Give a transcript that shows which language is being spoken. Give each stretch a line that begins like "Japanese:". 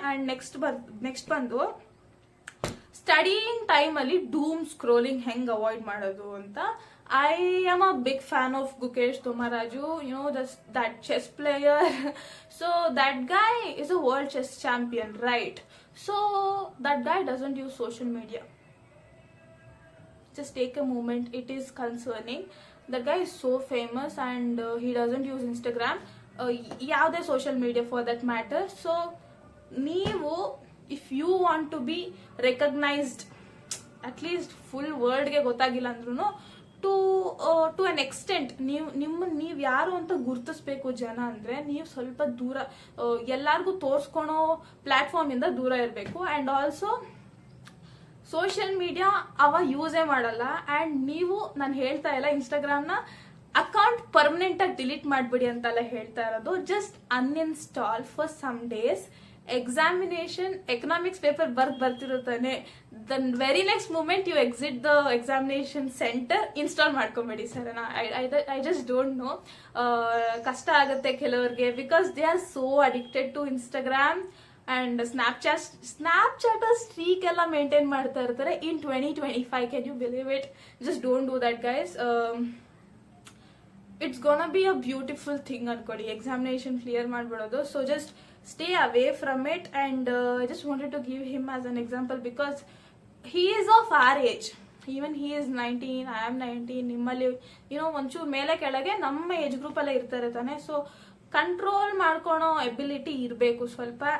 English: and next
Kannada: ಬಂದು studying ಟೈಮಲ್ಲಿ ಡೂಮ್ scrolling ಹೆಂಗ್ ಅವಾಯ್ಡ್ ಮಾಡೋದು ಅಂತ.
English: I am a big fan of Gukesh Tomaraju, that chess player. So that guy is a world chess champion, right? So that guy doesn't use social media. Just take a moment, it is concerning. That guy is so famous and he doesn't use Instagram,
Kannada: ಯಾವುದೇ
English: social media for that matter.
Kannada: So ನೀವು
English: if you want to be recognized,
Kannada: at least full world ಗೆ ಗೊತ್ತಾಗಿಲ್ಲ ಅಂದ್ರೂ
English: to an extent
Kannada: ನೀವು ಯಾರು ಅಂತ ಗುರ್ತಿಸ್ಬೇಕು ಜನ ಅಂದ್ರೆ, ನೀವು ಸ್ವಲ್ಪ ದೂರ ಎಲ್ಲಾರ್ಗು ತೋರ್ಸ್ಕೊಳೋ ಪ್ಲಾಟ್ಫಾರ್ಮ್ ಇಂದ ದೂರ ಇರಬೇಕು.
English: and also social media
Kannada: ಯೂಸೇ ಮಾಡಲ್ಲ. ಅಂಡ್ ನೀವು, ನಾನು ಹೇಳ್ತಾ ಇಲ್ಲ ಇನ್ಸ್ಟಾಗ್ರಾಮ್ನ ಅಕೌಂಟ್ ಪರ್ಮನೆಂಟ್ ಆಗಿ ಡಿಲೀಟ್ ಮಾಡ್ಬಿಡಿ ಅಂತೆಲ್ಲ ಹೇಳ್ತಾ ಇರೋದು.
English: Just uninstall for some days. Examination economics paper
Kannada: ಬರ್ತಿರುತ್ತಾನೆ,
English: the very next moment you exit the examination centre,
Kannada: install ಮಾಡ್ಕೊಂಬೇಡಿ ಸರಿನಾ?
English: I just don't know.
Kannada: ಕಷ್ಟ ಆಗುತ್ತೆ ಕೆಲವರಿಗೆ,
English: because they are so addicted to Instagram and Snapchat streak
Kannada: ಎಲ್ಲ maintain ಮಾಡ್ತಾ ಇರ್ತಾರೆ
English: In 2025. Can you believe it? Just don't do that guys. It's gonna be a beautiful thing
Kannada: ಅನ್ಕೊಡಿ,
English: examination clear
Kannada: ಮಾಡ್ಬಿಡೋದು.
English: So just stay away from it. And I just wanted to give him as an example because he is of our age. Even he is 19, I am 19.
Kannada: ನಿಮ್ಮಲ್ಲಿ ಒಂಚೂರು ಮೇಲೆ ಕೆಳಗೆ ನಮ್ಮ age group ಅಲ್ಲೇ ಇರ್ತಾರೆ ತಾನೆ. So control ಮಾಡ್ಕೊಳೋ ability ಇರಬೇಕು ಸ್ವಲ್ಪ.